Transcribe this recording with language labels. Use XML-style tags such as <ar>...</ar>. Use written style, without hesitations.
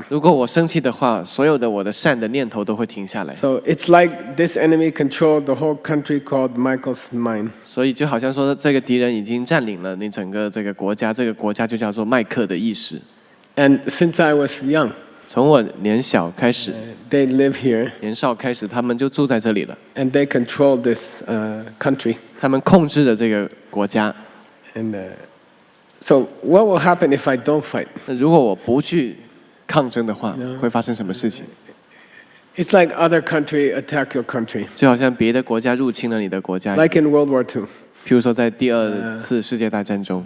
<zh>如果我生气的话，所有的我的善的念头都会停下来。</zh> <en>So it's like this enemy controlled the whole country called Michael's mind.</en> <zh>所以就好像说，这个敌人已经占领了你整个这个国家，这个国家就叫做麦克的意识。</zh> <en>And since I was young,</en> <zh>从我年小开始，</zh> <en>they live here</en> <zh>年少开始，他们就住在这里了。</zh> <en>and they control this country.</en> <zh>他们控制着这个国家。</zh> <en>And so what will happen if I don't fight?</en> <zh>那如果我不去抗争的话，会发生什么事情？</zh> <en>It's like other country attack your country.</en> <zh>就好像别的国家入侵了你的国家，</zh> <en>Like in World War II,</en> <zh>譬如说在第2次世界大战中，</zh>